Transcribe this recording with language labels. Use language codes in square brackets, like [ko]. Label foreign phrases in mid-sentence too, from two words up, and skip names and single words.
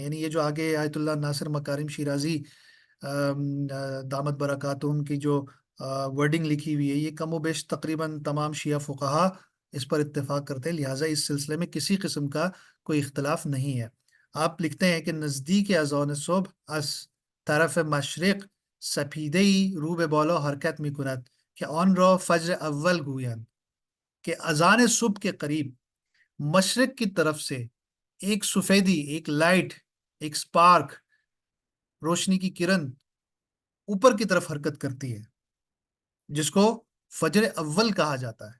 [ur] یعنی یہ جو آگے آیت اللہ ناصر مکارم شیرازی [ar] دامت برکاتہم [ur] کی جو ورڈنگ لکھی ہوئی ہے، یہ کم و بیش تقریباً تمام شیعہ فقہا اس پر اتفاق کرتے ہیں، لہٰذا اس سلسلے میں کسی قسم کا کوئی اختلاف نہیں ہے۔ [fa] آپ لکھتے ہیں کہ نزدیک اذان صبح از طرف مشرق سپیده‌ای رو به بالا حرکت می‌کند که آن را فجر اول گویند، [ur] کہ اذان صبح کے قریب مشرق کی طرف سے ایک سفیدی، ایک لائٹ، ایک سپارک، روشنی کی کرن اوپر کی طرف حرکت کرتی ہے، جس کو فجر اول کہا جاتا ہے۔